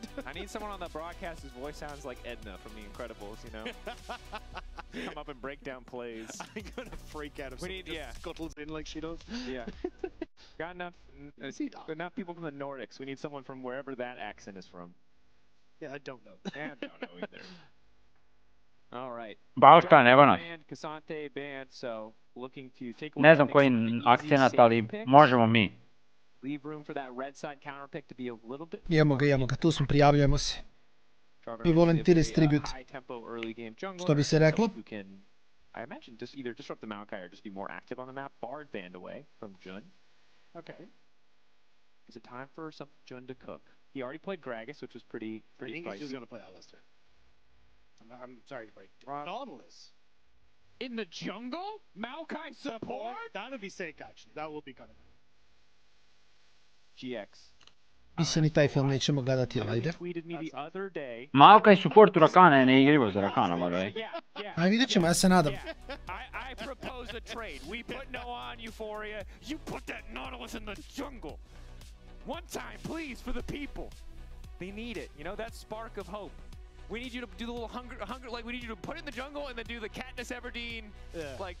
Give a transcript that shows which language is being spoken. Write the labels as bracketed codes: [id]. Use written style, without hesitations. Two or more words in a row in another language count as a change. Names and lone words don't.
[en] I need someone on the broadcast whose voice sounds like Edna from The Incredibles, you know? Come up and break down plays. I'm gonna freak out if we someone need, just scuttles in like she does. Yeah. Got enough people from the Nordics. We need someone from wherever that accent is from. Yeah, I don't know. I don't know either. All right. [bs] Balkan, evo nas. [en] Banned, Cassante banned, so looking to take [bs] Ne znam koji akcenat, ali možemo mi. [en] Leave room for that red side counter pick to be a little bit. [bs] Imamo ga, tu smo, prijavljujemo se. Mi [en] volunteers tribute. [bs] Što bi se reklo? [en] I imagine just either disrupt the Maokai or just be more active on the map. Bard banned away from Jun. Okay. Is it time for some Jun to cook? He already played Gragas, which was pretty I think spicy. he's just gonna play Alistair. I'm sorry to break. Nautilus. In the jungle? Maokai support? That would be sick, actually. That will be kind of GX. [bs] Mislim i taj film nećemo gledati, ajde. [en] Tweeted me the other day. [bs] Maokai supportu Rakana, ne igrivo za Rakana, [en] by the way. [bs] Aj, vidjet ćemo, ja se nadam. [en] I propose a trade. We put Noah on Euphoria. You put that Nautilus in the jungle. One time, please, for the people. They need it. You know, that spark of hope. We need you to do the little hunger, like we need you to put it in the jungle and then do the Katniss Everdeen, like.